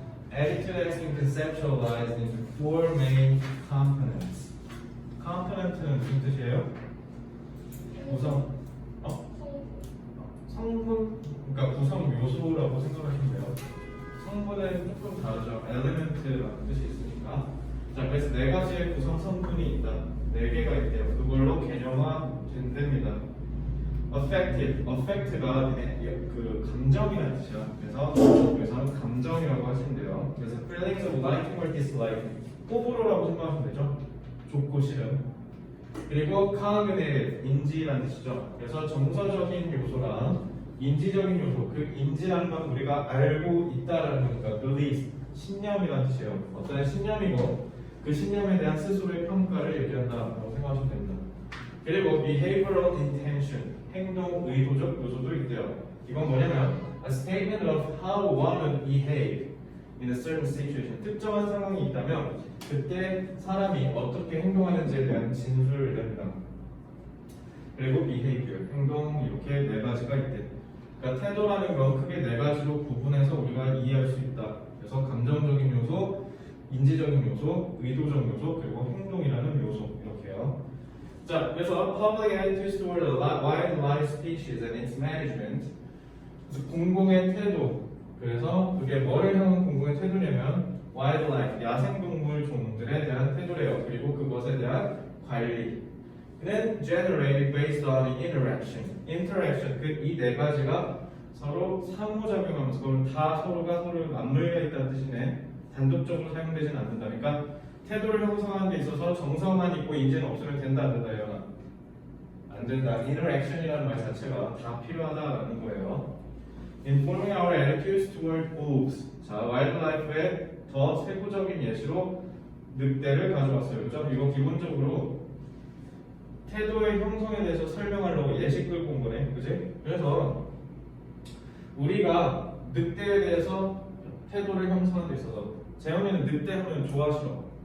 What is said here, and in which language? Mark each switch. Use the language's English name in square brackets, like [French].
[English] Attitude has been conceptualized into four main components. [Korean] component는 무슨 뜻이에요? 구성, 성분, 그러니까 구성 요소라고 생각하시면 돼요. 성분은 조금 다르죠. element라는 뜻이 있으니까. 자, 그래서 네 가지의 구성 성분이 있다. 네 개가 있대요. 그걸로 개념화 된답니다. affect가 그 감정이라는 뜻이야. 그래서 감정이라고 하신대요. 그래서 [English] feelings of liking or dislike [Korean] 호불호라고 생각하시면 되죠. 좋고 싫음. 그리고 cognitive 인지라는 뜻이죠. 그래서 정서적인 요소랑 인지적인 요소. 그 인지라는 건 우리가 알고 있다라는 거니까 belief 신념이라는 뜻이에요. 어떤 신념이고 그 신념에 대한 스스로의 평가를 얘기한다라고 생각하시면 됩니다. 그리고 behavioral intention 행동 의도적 요소도 있대요. 이건 뭐냐면 [English] a statement of how one would behave in a certain situation. [Korean] 특정한 상황이 있다면 그때 사람이 어떻게 행동하는지에 대한 진술을 합니다. 그리고 behavior 행동 이렇게 네 가지가 있대. 그러니까 태도라는 건 크게 네 가지로 구분해서 우리가 이해할 수 있다. 그래서 감정적인 요소, 인지적인 요소, 의도적 요소, 그리고 행동이라는 요소 이렇게요. [English] 자, 그래서 public attitudes toward the wildlife species and its management. [Korean] 그래서 공공의 태도. 그래서 그게 뭐를 향한 공공의 태도냐면 wildlife, 야생동물 종들에 대한 태도래요. 그리고 그것에 대한 관리. [English] 는 generated based on interaction. [Korean] interaction, 그 이 네 가지가 서로 상호작용하면서 그럼 다 서로가 서로를 맞물려 있다는 뜻이네. 단독적으로 사용되진 않는다. 그러니까 태도를 형성하는 데 있어서 정서만 있고 인지는 없으면 된다 안 된다 이거는 안 된다. interaction이라는 말 자체가 다 필요하다라는 거예요. [English] Informing our attitudes toward wolves. [Korean] 자, 와일드라이프의 더 세부적인 예시로 늑대를 가져왔어요. 그죠? 이거 기본적으로 태도의 형성에 대해서 설명하려고 예시 끌고 온 거네. 그지? 그래서 우리가 늑대에 대해서 태도를 형성하는 데 있어서 재현이는 늑대 하면 좋아 싫어?